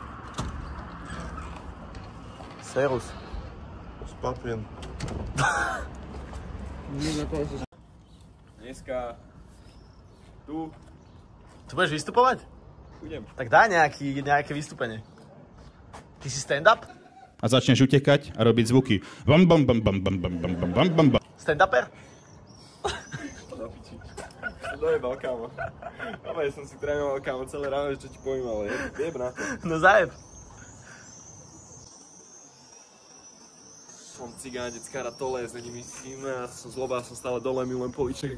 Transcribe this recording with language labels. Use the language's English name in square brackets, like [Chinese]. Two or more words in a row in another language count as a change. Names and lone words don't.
[Slovak] Serus. Spapien. Dneska tu Tu budeš vystupovať? budem. Tak daj nejaké vystúpenie. Ty si stand-up? A začneš utekať a robiť zvuky. Bam, bam, bam, bam, bam, bam, bam, bam, bam, bam. Stand-uper? Na piči. To dojebal, kámo. Ja som si trénoval, kámo, celé ráno, čo ti poviem, ale jeb na to. No zajeb. Som cigánec, cara tolés, není mi s tým, ja som zlobá, som stále dole, milujem poliček.